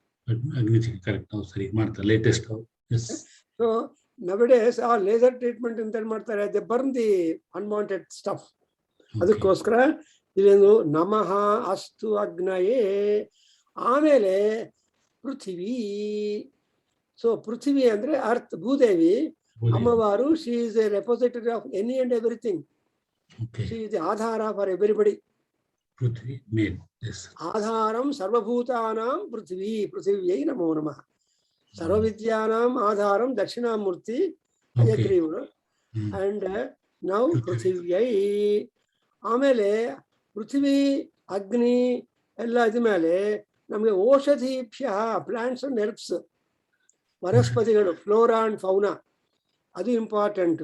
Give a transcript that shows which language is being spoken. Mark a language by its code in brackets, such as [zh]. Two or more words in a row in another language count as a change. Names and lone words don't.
[en] so nowadays a laser treatment [kn] ಅಂತ ಏನ್ ಮಾಡ್ತಾರೆ, [en] they burn the unwanted stuff. [kn] ಅದಕ್ಕೋಸ್ಕರ ಇದೇನು [sa] ನಮಃ ಅಸ್ತು ಅಗ್ನಯೇ. [kn] ಆಮೇಲೆ ಪೃಥಿವಿ. ಸೊ ಪೃಥ್ವಿ ಅಂದ್ರೆ ಅರ್ತ್, ಭೂದೇವಿ. ಅಮ್ಮವಾರು, [en] she is a repository of any and everything. she is the aadhaara for everybody. ಪೃಥ್ವಿ ಮೇನ್. [sa] ಆಧಾರಂ ಸರ್ವಭೂತಾನಾಂ ಪೃಥ್ವಿ, ಪೃಥಿವ್ಯೈ ನಮೋ ನಮಃ. ಸರ್ವವಿದ್ಯಾನಾಂ ಆಧಾರಂ ದಕ್ಷಿಣಾಮೂರ್ತಿ ಹಯಗ್ರೀವರು. [en] and now ಪೃಥಿವ್ಯೈ. [kn] ಆಮೇಲೆ ಪೃಥ್ವಿ, ಅಗ್ನಿ ಎಲ್ಲ ಇದ್ಮೇಲೆ ನಮಗೆ ಔಷಧೀಭ್ಯ, [en] plants and herbs, [kn] ವನಸ್ಪತಿಗಳು, [en] flora and fauna, [kn] ಅದು ಇಂಪಾರ್ಟೆಂಟ್.